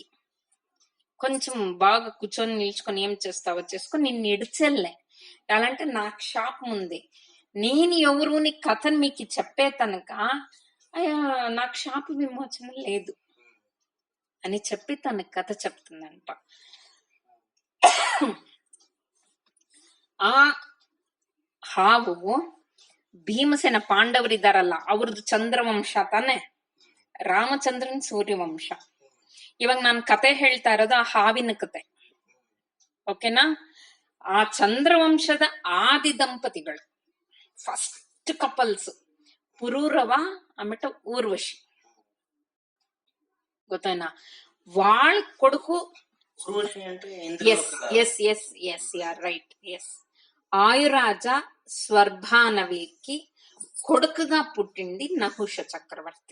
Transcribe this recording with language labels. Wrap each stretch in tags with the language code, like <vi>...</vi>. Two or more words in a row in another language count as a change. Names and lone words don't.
<te>కొంచెం బాగా కూర్చొని నిల్చుకొని ఏం చేస్తావో చేసుకొని నిన్ను ఇడిచెల్లే, ఎలాంటే నాకు శాపం ఉంది, నేను ఎవరుని కథను మీకు చెప్పే తనక నాకు శాప విమోచన లేదు అని చెప్పి తన కథ చెప్తుందంట.</te> <kn>ಆ ಹಾವು ಭೀಮಸೇನ ಪಾಂಡವರಿದ್ದಾರಲ್ಲ ಅವ್ರದ್ದು ಚಂದ್ರವಂಶ ತಾನೆ, ರಾಮಚಂದ್ರನ್ ಸೂರ್ಯವಂಶ. ಇವಾಗ ನಾನು ಕತೆ ಹೇಳ್ತಾ ಇರೋದು ಆ ಹಾವಿನ ಕತೆ, ಓಕೆನಾ? ಆ ಚಂದ್ರವಂಶದ ಆದಿ ದಂಪತಿಗಳು,</kn> <en>first couples</en> <kn>పురూరవ అమ్మట ఊర్వశి, ಗೊತ್ತಾಯ್ನಾ?</kn> <te>వాళ్ళ కొడుకు ఆయురాజ స్వర్భానవికి కొడుకుగా పుట్టింది నహుష చక్రవర్తి.</te>